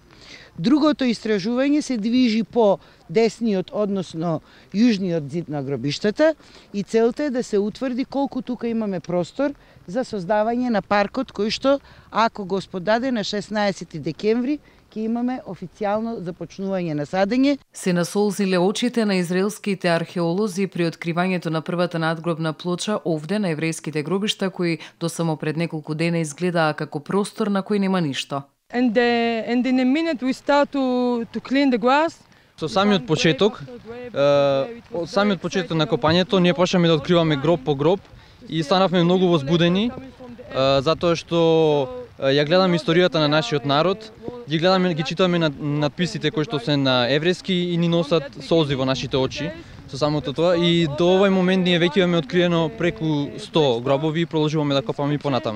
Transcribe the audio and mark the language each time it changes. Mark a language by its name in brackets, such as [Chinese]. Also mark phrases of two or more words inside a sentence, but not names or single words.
[Macedonian] Другото истражување се движи по десниот, односно јужниот зид на гробиштата и целта е да се утврди колку тука имаме простор за создавање на паркот кој што, ако го сподаде на 16 декември, ќе имаме официјално започнување на садење. Се насолзиле очите на израелските археолози при откривањето на првата надгробна плоча овде на еврејските гробишта, кои до само пред неколку дена изгледаа како простор на кој нема ништо. [English] And in a minute we start to clean the grass. [Macedonian] Со самиот почеток, од самиот почеток на копањето, ние почнеме да откриваме гроб по гроб и станавме многу возбудени, затоа што ја гледаме историјата на нашиот народ, ги читаме надписите кои што се на еврејски и ни носат солзи во нашите очи со самото тоа, и до овој момент ние веќе имаме откриено преку 100 гробови и продолжуваме да копаме и понатаму.